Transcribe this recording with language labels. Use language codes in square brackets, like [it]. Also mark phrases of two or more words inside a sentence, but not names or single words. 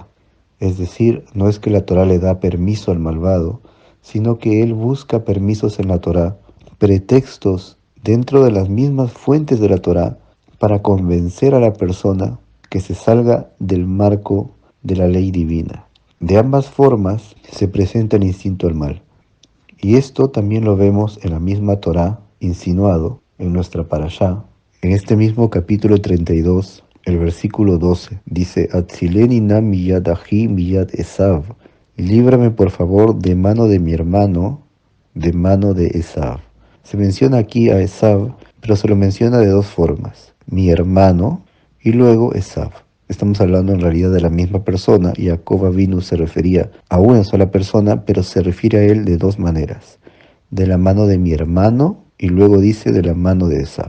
[es] Es decir, no es que la Torá le da permiso al malvado, sino que él busca permisos en la Torá, pretextos dentro de las mismas fuentes de la Torá para convencer a la persona que se salga del marco de la ley divina. De ambas formas se presenta el instinto al mal. Y esto también lo vemos en la misma Torá, insinuado en nuestra parashá. En este mismo capítulo 32, el versículo 12, dice: [he] הצילני נא מיד אחי מיד עשו. [es] Líbrame por favor de mano de mi hermano, de mano de Esav. Se menciona aquí a Esav, pero se lo menciona de dos formas: mi hermano y luego Esav. Estamos hablando en realidad de la misma persona. Jacob Avinu se refería a una sola persona, pero se refiere a él de dos maneras: de la mano de mi hermano y luego dice de la mano de Esav.